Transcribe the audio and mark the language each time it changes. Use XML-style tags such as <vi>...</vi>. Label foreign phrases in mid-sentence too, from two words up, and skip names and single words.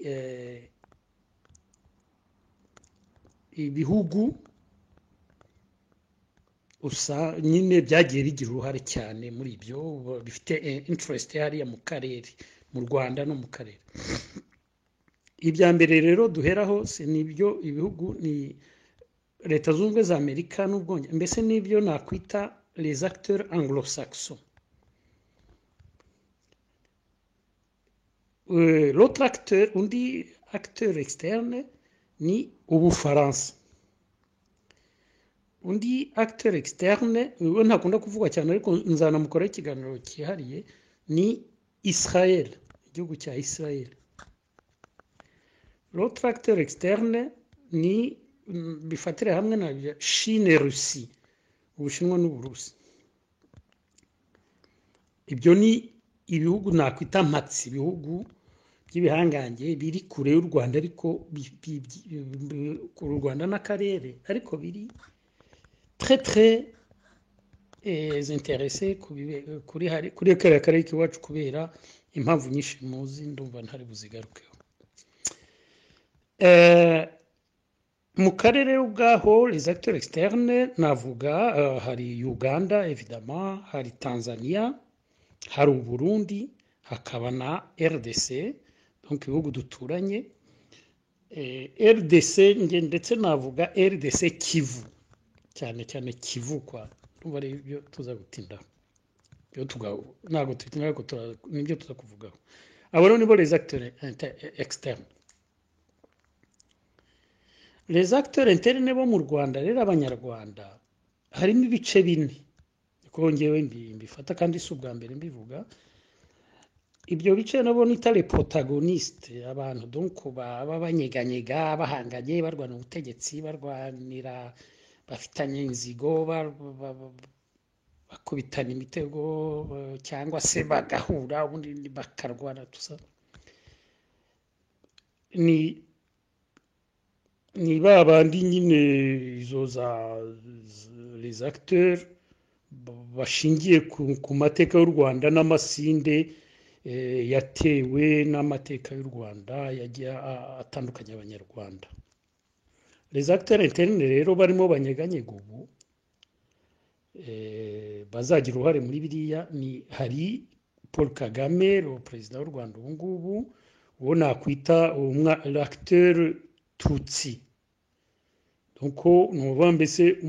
<rw>ibihugu usa nyine byagiye bigira uruhare cyane muri ibyo bifite interest hariya mu karere mu Rwanda no mu karere ibya mbere rero duheraho se nibyo ibihugu ni leta zunze za Amerika n'Ubwongereza mbese nibyo nakwita</rw> <fr>les acteurs anglo-saxons l'autre acteur</fr> <rw>undi</rw> <fr>acteur externe</fr> <rw>ni Ubufaransa undi</rw> <fr>acteur externe</fr> <rw>we ntakunda kuvugwa cyane ariko nzanamukora ikiganiro cyihariye ni Israel igihugu cya Israel</rw> <fr>l'autre acteur externe</fr> <rw>ni bifatire hamwe na Chine Russie Ubushinwa n'Uburusi ibyo ni ibihugu nakwita maxi ibihugu by'ibihangange biri kure y'u Rwanda ariko ku Rwanda n'akarere ariko biri</rw> <fr>très intéressés</fr> <rw>kuri akarere k'iwacu kubera impamvu nyinshi muzi ndumva ntari buzigarukeho mu karere ubwaho</rw> <fr>les acteurs externes</fr> <rw>navuga hari Uganda évidemment hari Tanzania hari Burundi hakaba na RDC donc ibihugu duturanye RDC ndetse navuga RDC Kivu cyane Kivu kwa ndumva ari ibyo tuza gutinda byo ntabwo tutinda ko nibyo tuza kuvugaho abo rero nibo</rw> <fr>les acteurs externes les acteurs internes</fr> <rw>bo mu Rwanda rero abanyarwanda harimo ibice bine ko ngewe mbifata kandi si ubwa mbere mbivuga ibyo bice nabo nita</rw> <fr>les protagonistes</fr> <rw>abantu donc baba banyeganyega bahanganye barwana ubutegetsi barwanira bafitanye inzigo bakubitana imitego cyangwa se bagahura ubundi bakarwana tusa ni babandi nyine izo za</rw> <fr>les acteurs</fr> <rw>bashingiye ku mateka y'u Rwanda n'amasinde yatewe n'amateka y'u Rwanda yagiye atandukanye abanyarwanda</rw> <fr>les acteurs internes</fr> <rw>rero barimo banyeganyega ubu bazagira uruhare muri biriya ni hari Paul Kagame perezida w'u Rwanda ubu ngubu uwo nakwita l'acteur Tutsi donc nuvuga mbese</rw>